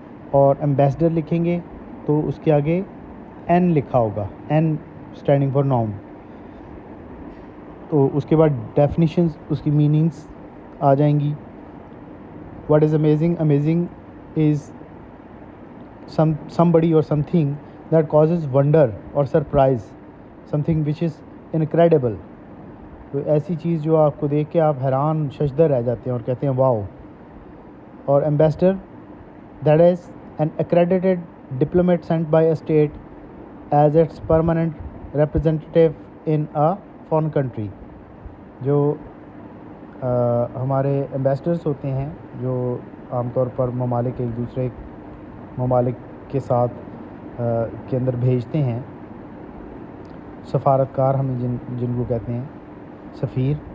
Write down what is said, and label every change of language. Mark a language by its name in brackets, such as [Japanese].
[Urdu] اور ambassador لکھیں گے تو اس کے آگے n لکھا ہوگا, [English] n standing for noun. [Urdu] تو اس کے بعد ڈیفینیشنز اس کی میننگس آ جائیں گی. [English] What is amazing? Amazing is somebody or something that causes wonder or surprise, something which is incredible. [Urdu] تو ایسی چیز جو آپ کو دیکھ کے آپ حیران ششدر رہ جاتے ہیں اور کہتے ہیں واو. [English] اور ambassador that is an accredited diplomat sent by a state as its permanent representative in a foreign country. جو [Urdu] ہمارے ایمبیسڈرس ہوتے ہیں جو عام طور پر ممالک ایک دوسرے ممالک کے ساتھ کے اندر بھیجتے ہیں. سفارتکار ہمیں جن کو کہتے ہیں سفیر.